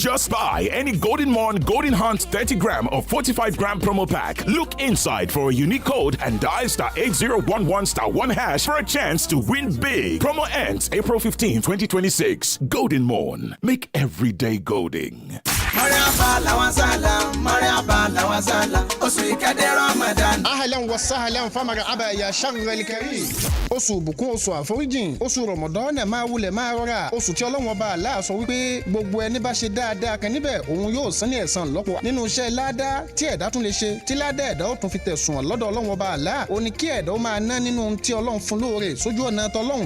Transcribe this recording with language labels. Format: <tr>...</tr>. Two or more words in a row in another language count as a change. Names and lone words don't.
<en>Just buy any Golden Morn Golden Hunt 30 gram or 45 gram promo pack. Look inside for a unique code and dial *8011*1# for a chance to win big. Promo ends April 15, 2026. Golden Morn. Make every day golden.</en> <ar>أهلا وسهلا فمرحبا يا شهر الكريم.</ar> <yo>Oṣù ìbùkún, oṣù àforíjìn, oṣù Ramadan máa wulẹ̀ máa rọra. Oṣù tí Ọlọ́run Ọba Allah sọ wípé gbogbo ẹni bá ṣe dáadáa kan níbẹ̀ òun yóò san ní ẹ̀san lọ́pọ̀. Nínú iṣẹ́ ládá tí ẹ̀dá tún lè ṣe tí ládá ẹ̀dá ó tún fi tẹ̀sùn lọ́dọ̀ Ọlọ́run Ọba Allah. Ó ní kí ẹ̀dá ó máa ná nínú tí Ọlọ́run fún lóore sójú ọ̀nà tọlọ́run.</yo>